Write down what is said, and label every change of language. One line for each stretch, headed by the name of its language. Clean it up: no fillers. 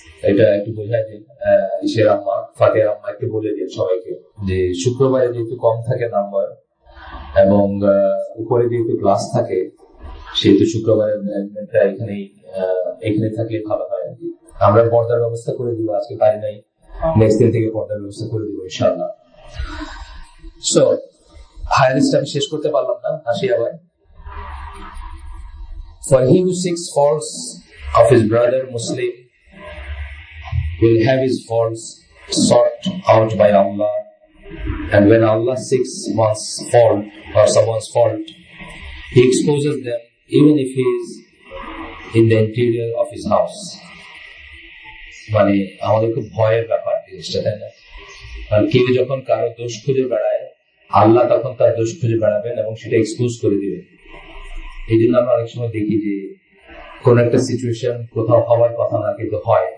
Bangla: এটা একটু বোঝাই দিন ইসের আম্মা, ফাতেহার আম্মা একটু বলে দিন সবাইকে যে শুক্রবারে যেহেতু কম থাকে নাম্বার এবং উপরে যেহেতু ক্লাস থাকে, সেহেতু শুক্রবারের ম্যানেজমেন্টটা এখানে থাকলে ভালো হয়। আমরা পর্দার ব্যবস্থা করে দিব, আজকে পারি নাই, নেক্সট দিন থেকে পর্দার ব্যবস্থা করে দিব ইনশাআল্লাহ। সো হায়ার স্টাডি শেষ করতে পারলাম না, আসি আবার।
English: For he who seeks faults of his brother Muslim will have his faults sought out by Allah, and when Allah seeks one's fault or someone's fault, he exposes them even if he is in the interior of his house.
Bangla: মানে আমাদের খুব ভয়ের ব্যাপার জিনিসটা, তাই না? আর কেউ যখন কারো দোষ খুঁজে বেড়ায়, আল্লাহ তখন তার দোষ খুঁজে বেড়াবেন এবং সেটা এক্সপোজ করে দিবেন। এই জন্য আমরা অনেক সময় দেখি যে কোন একটা সিচুয়েশন কোথাও হওয়ার কথা না কিন্তু হয়।